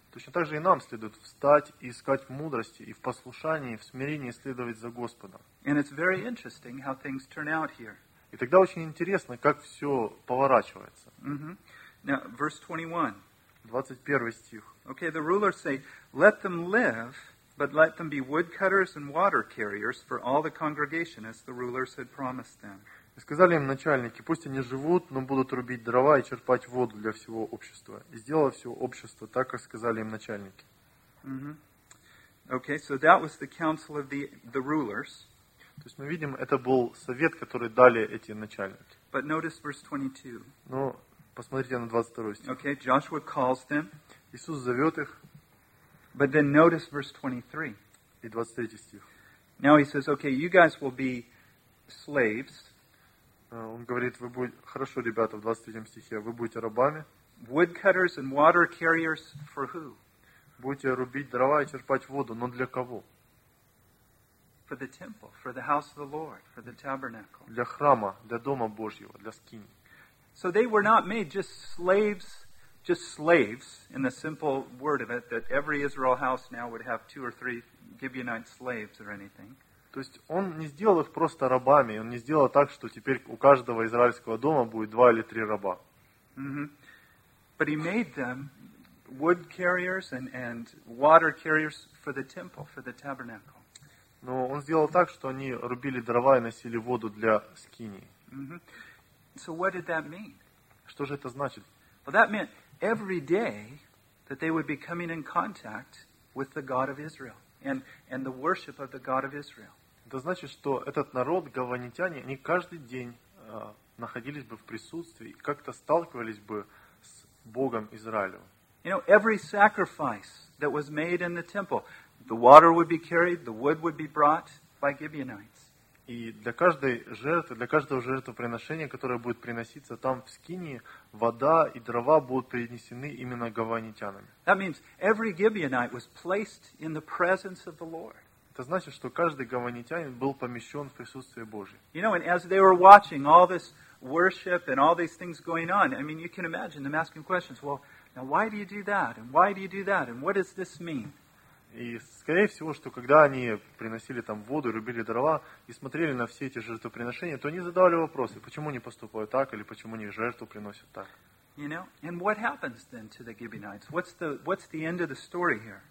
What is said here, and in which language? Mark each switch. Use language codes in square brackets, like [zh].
[ru] Точно так же и нам следует встать и искать мудрости и в послушании, в смирении следовать за Господом. [en] And it's very interesting how things turn out here. [ru] И тогда очень интересно, как все поворачивается. [en] Now, verse 21. [ru] 21 стих. [en] Okay, the rulers say, let them live, but let them be woodcutters and water carriers for all the congregation, as the rulers had promised them. [ru] И сказали им начальники, пусть они живут, но будут рубить дрова и черпать воду для всего общества. И сделало все общество так, как сказали им начальники. [en] Okay, so that was the council of the rulers. [ru] То есть мы видим, это был совет, который дали эти начальники. [en] But notice verse 22. [ru] Но посмотрите на 22 стих. [en] Okay, Joshua calls them. [ru] Иисус зовет их. [en] But then notice verse 23. [ru] И 23 стих. [en] Now he says, okay, you guys will be slaves. [ru] Он говорит, вы будете, хорошо, ребята, в 23 стихе, вы будете рабами. [en] Woodcutters and water carriers for who? [ru] Будете рубить дрова и черпать воду, но для кого? [en] For the temple, for the house of the Lord, for the tabernacle. [ru] Для храма, для дома Божьего, для скинии. [en] So they were not made just slaves in the simple word of it, that every Israel house now would have two or three Gibeonite slaves or anything. [ru] То есть он не сделал их просто рабами, он не сделал так, что теперь у каждого израильского дома будет два или три раба. [en] But he made them wood carriers and water carriers for the temple, for the tabernacle. [ru] Но он сделал так, что они рубили дрова и носили воду для скинии. [en] So what did that mean? [ru] Что же это значит? [en] Well, that meant every day that they would be coming in contact with the God of Israel and the worship of the God of Israel. [ru] Это значит, что этот народ, гаванитяне, они каждый день находились бы в присутствии и как-то сталкивались бы с Богом Израилем. [en] You know, every sacrifice that was made in the temple, the water would be carried, the wood would be brought by Gibeonites. [ru] И для каждой жертвы, для каждого жертвоприношения, которое будет приноситься там в скинии, вода и дрова будут принесены именно гаванитянами. [en] That means every Gibeonite was placed in the presence of the Lord. [ru] Это значит, что каждый гаванитянин был помещен в присутствие Божье. [en] You know, and as they were watching all this worship and all these things going on, I mean, you can imagine them asking questions. Well, now why do you do that? And why do you do that? And what does this mean? [ru] И, скорее всего, что когда они приносили там воду, рубили дрова и смотрели на все эти жертвоприношения, то они задавали вопросы, почему не поступают так или почему не жертву приносят так. [en] You know? And what happens then to the Gibeonites? What's the end of the story here?